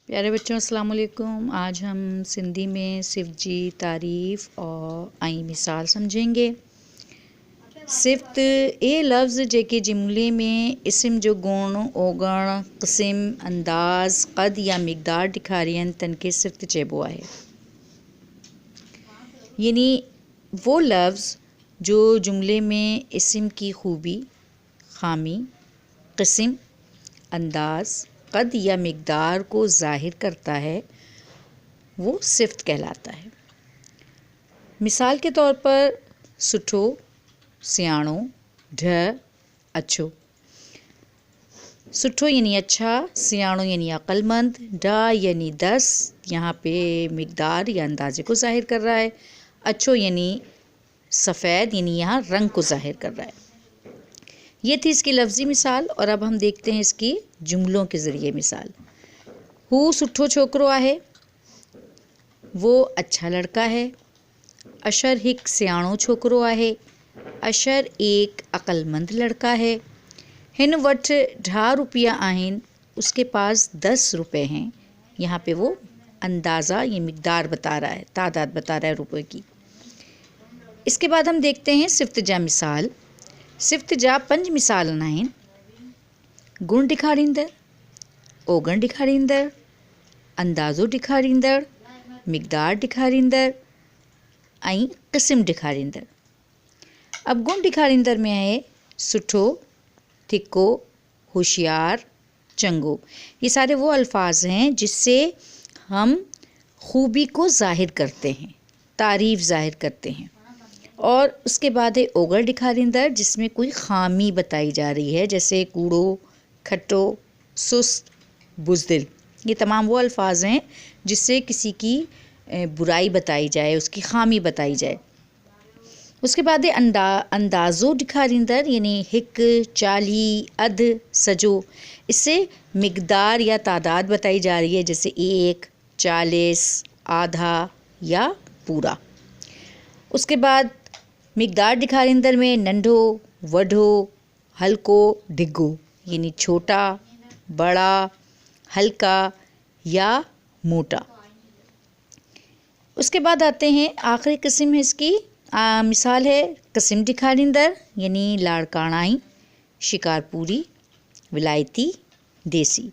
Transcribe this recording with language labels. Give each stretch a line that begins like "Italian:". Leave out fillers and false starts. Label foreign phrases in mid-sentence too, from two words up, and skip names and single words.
Hindi: प्यारे बच्चों
Arabic: السلام عليكم.
Hindi: आज हम सिंधी में
Sindhi: सिफ़्त जी तारीफ़
Hindi: और आई मिसाल समझेंगे।
Sindhi: सिफ़्त ये लफ़्ज़ जेके जुमले में इस्म जो गुण ओगण क़िस्म अंदाज़ क़द या मिक़दार ॾेखारियनि तनखे सिफ़्त चइबो आहे।
Hindi: यानी वो लफ़्ज़ जो जुमले में इस्म की खूबी ख़ामी क़िस्म अंदाज़ क़द या मिक़दार को ज़ाहिर करता है वो सिफ़्त कहलाता है। मिसाल के तौर पर
Sindhi: सुठो सियाणो ढ अच्छो।
Hindi: सुठो यानी अच्छा, सियाणो यानी अक्लमंद, ढ यानी 10 यहाँ पे मिक़दार या अंदाज़े को ज़ाहिर कर रहा है। अच्छो यानी सफ़ेद यानी यहाँ रंग को ज़ाहिर कर रहा है। ये थी इसकी लफ्ज़ी मिसाल और अब हम देखते हैं इसकी जुमलों के ज़रिए मिसाल।
Sindhi: हू सुठो छोकरो आहे,
Hindi: वो अच्छा लड़का है।
Sindhi: अशर हिक सियाणो छोकरो आहे,
Hindi: अशर एक अक्लमंद लड़का है।
Sindhi: हिन वटि 10 रुपया आहिनि,
Hindi: उसके पास 10 रुपए हैं। यहाँ पे वो अंदाज़ा ये मिक़दार बता रहा है, तादाद बता रहा है रुपए की। इसके बाद हम देखते हैं
Sindhi: सिफ़्त जा मिसाल। सिफ़्त जा 5 मिसाल आहिनि। गुण ॾेखारींदड़, ओगण ॾेखारींदड़, अंदाज़ो ॾेखारींदड़, मिक़दार ॾेखारींदड़ ऐं क़िस्म ॾेखारींदड़। अब गुण ॾेखारींदड़ में आहे सुठो, थिको, होशियार, चंगो।
Hindi: ये सारे वो अल्फाज हैं जिससे हम खूबी को ज़ाहिर करते हैं, तारीफ़ ज़ाहिर करते हैं। और उसके बाद है
Sindhi: ओगड़ ॾेखारींदड़
Hindi: जिसमें कोई ख़ामी बताई जा रही है, जैसे कूड़ो, खट्टो, सुस्त, बुज़दिल। ये तमाम वो अल्फाज हैं जिससे किसी की बुराई बताई जाए, उसकी ख़ामी बताई जाए। उसके बाद है
Sindhi: अंदाज़ो ॾेखारींदड़
Hindi: यानी
Sindhi: हिक, चाली, अध, सजो।
Hindi: इससे मिक़दार या तादाद बताई जा रही है, जैसे 1, 40, आधा या पूरा। उसके बाद
Sindhi: मिक़दार ॾेखारींदड़ में नंढो, वॾो, हल्को, डिघो
Hindi: यानी छोटा, बड़ा, हल्का या मोटा। उसके बाद आते हैं आखिरी किस्म है इसकी मिसाल है
Sindhi: क़िस्म ॾेखारींदड़
Hindi: यानी लाड़काणाई, शिकारपुरी, विलायती, देसी।